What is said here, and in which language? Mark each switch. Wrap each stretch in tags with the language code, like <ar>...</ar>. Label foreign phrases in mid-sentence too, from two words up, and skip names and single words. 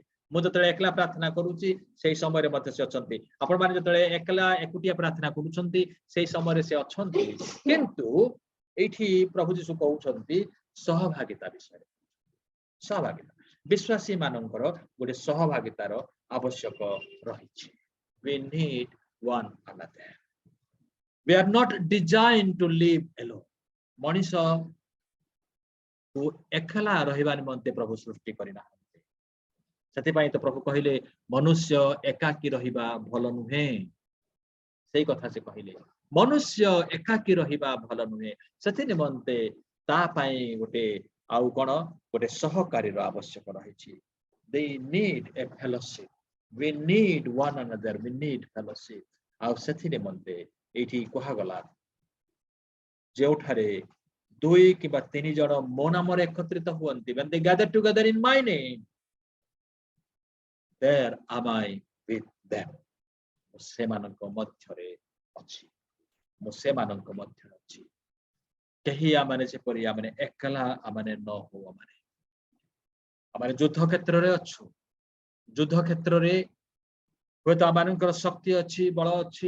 <or>ମୁଁ ଯେତେବେଳେ ଏକଲା ପ୍ରାର୍ଥନା କରୁଛି ସେଇ ସମୟରେ ମଧ୍ୟ ସେ ଅଛନ୍ତି। ଆପଣମାନେ ଯେତେବେଳେ ଏକଲା ଏକୁଟିଆ ପ୍ରାର୍ଥନା କରୁଛନ୍ତି ସେଇ ସମୟରେ ସେ ଅଛନ୍ତି। କିନ୍ତୁ ଏଇଠି ପ୍ରଭୁ ଯୀଶୁ କହୁଛନ୍ତି ସହଭାଗିତା ବିଷୟରେ। ସହଭାଗିତା ବିଶ୍ୱାସୀ ମାନଙ୍କର ଗୋଟେ ସହଭାଗିତାର ଆବଶ୍ୟକ ରହିଛି।</or> <en>We need one another. We are not designed to live alone.</en> <or>ମଣିଷ ଏକଲା ରହିବା ନିମନ୍ତେ ପ୍ରଭୁ ସୃଷ୍ଟି କରିନାହାନ୍ତି। ସେଥିପାଇଁ ତ ପ୍ରଭୁ କହିଲେ ମନୁଷ୍ୟ ଏକାକୀ ରହିବା ଭଲ ନୁହେଁ। ସେଇ କଥା ସେ କହିଲେ ମନୁଷ୍ୟ ଏକାକୀ ରହିବା ଭଲ ନୁହେଁ। ସେଥି ନିମନ୍ତେ ତା ପାଇଁ ଗୋଟେ ଆଉ କଣ ଗୋଟେ ସହକାରୀର ଆବଶ୍ୟକ ରହିଛି।</or> <en>They need a fellowship. We need one another. We need fellowship.</en> <or>ଆଉ ସେଥି ନିମନ୍ତେ ଏଇଠି କୁହାଗଲା ଯେଉଁଠାରେ 2 କିମ୍ବା 3 ଜଣ ମୋ ନାମରେ ଏକତ୍ରିତ ହୁଅନ୍ତି,</or> <en>when they gather together in my name, there am I with them.</en> <or>ମୁଁ ସେମାନଙ୍କ ମଧ୍ୟରେ ଅଛି। ମୁଁ ସେମାନଙ୍କ ମଧ୍ୟରେ ଅଛି। କେହି ଆମମାନେ ଯେପରି ଆମମାନେ ଏକଲା ଆମମାନେ ନ ହଉ। ଆମମାନେ ଯୁଦ୍ଧ କ୍ଷେତ୍ରରେ ଅଛୁ। ଯୁଦ୍ଧ କ୍ଷେତ୍ରରେ ହୁଏତ ଆମମାନଙ୍କର ଶକ୍ତି ଅଛି, ବଳ ଅଛି।</or>